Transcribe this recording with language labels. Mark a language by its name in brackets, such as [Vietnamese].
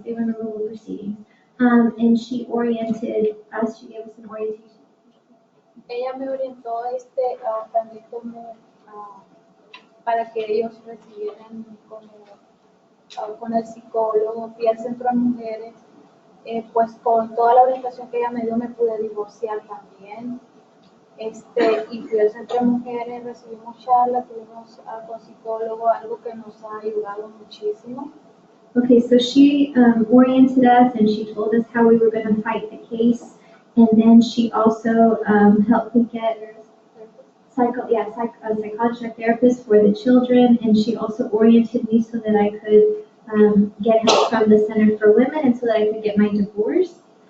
[English] They were in removal proceedings. And she oriented us, she gave us an orientation. [Spanish] Ella me orientó también como para que ellos recibieran con el psicólogo. Fui al centro de mujeres, pues con toda la orientación que ella me dio me pude divorciar también. Y fui al centro de mujeres, recibimos charlas, tuvimos con psicólogo, algo que nos ha ayudado muchísimo. [English] Okay, so she oriented us, and she told us how we were going to fight the case, and then she also helped me get a psychologist or therapist for the children, and she also oriented me so that I could get help from the Center for Women, and so that I could get my divorce.